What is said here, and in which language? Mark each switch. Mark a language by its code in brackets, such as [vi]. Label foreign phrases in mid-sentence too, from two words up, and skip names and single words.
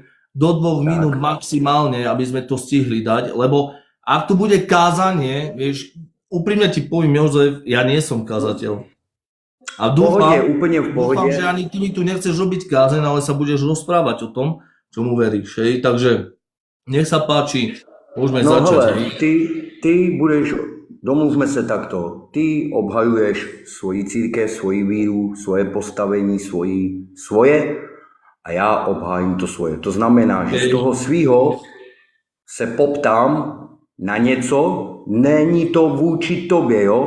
[sk] Do 2 minút maximálne, aby sme to stihli dať, lebo ak tu bude kázanie, vieš, úprimne ti poviem, Jozef, ja nie som kazateľ. A dúfam, že ani ty mi tu nechceš robiť kázeň, ale sa budeš rozprávať o tom, čomu veríš. Hej? Takže nech sa páči, môžeme začať. [cs] Hele, ty budeš domluvme se takto. Ty obhajuješ svoji církev, svoji víru, svoje postavení, svoje a já obhájím to svoje. To znamená, že z toho svýho se poptám na něco, není to vůči tobě, jo?